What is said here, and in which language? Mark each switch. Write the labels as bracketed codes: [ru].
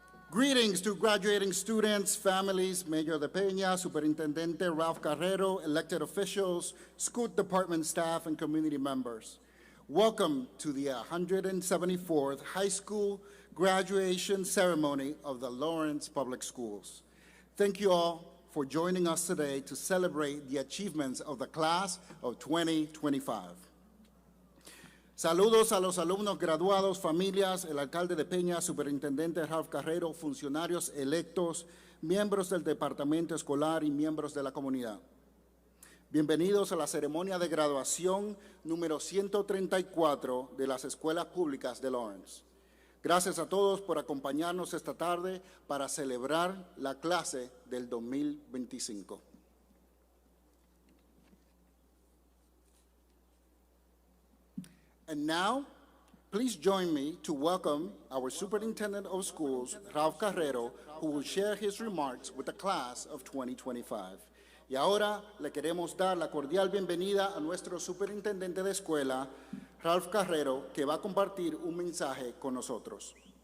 [en] Greetings to graduating students, families, Mayor De Peña, Superintendente Ralph Carrero, elected officials, school department staff, and community members. Welcome to the 174th High School Graduation Ceremony of the Lawrence Public Schools. Thank you all for joining us today to celebrate the achievements of the class of 2025. [es] Saludos a los alumnos graduados, familias, el alcalde de Peña, superintendente Ralph Carrero, funcionarios electos, miembros del departamento escolar y miembros de la comunidad. Bienvenidos a la ceremonia de graduación número 134 de las escuelas públicas de Lawrence. Gracias a todos por acompañarnos esta tarde para celebrar la clase del 2025. [en] And now, Please join me to welcome our Superintendent of Schools, Ralph Carrero, who will share his remarks with the class of 2025. [es] Y ahora le queremos dar la cordial bienvenida a nuestro Superintendente de Escuela, Ralph Carrero, que va a compartir un mensaje con nosotros.